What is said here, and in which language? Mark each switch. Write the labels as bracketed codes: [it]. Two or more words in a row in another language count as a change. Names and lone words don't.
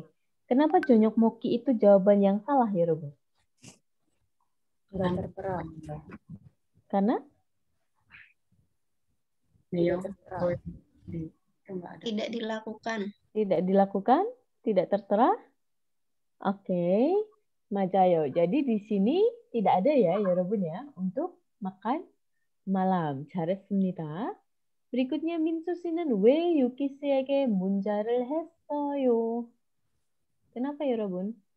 [id] Kenapa [ko] 저녁 먹기 [id] itu jawaban yang salah ya, Robo? Nggak tertera. Karena? Tidak dilakukan. Tidak dilakukan? Tidak tertera? Oke. [ko] 맞아요. [id] Jadi di sini tidak ada ya, 여러분 ya, untuk makan malam. [ko] 잘했습니다. berikutnya 민수 씨는 왜 유키 씨에게 문자를 했어요? [id] Kenapa 여러분?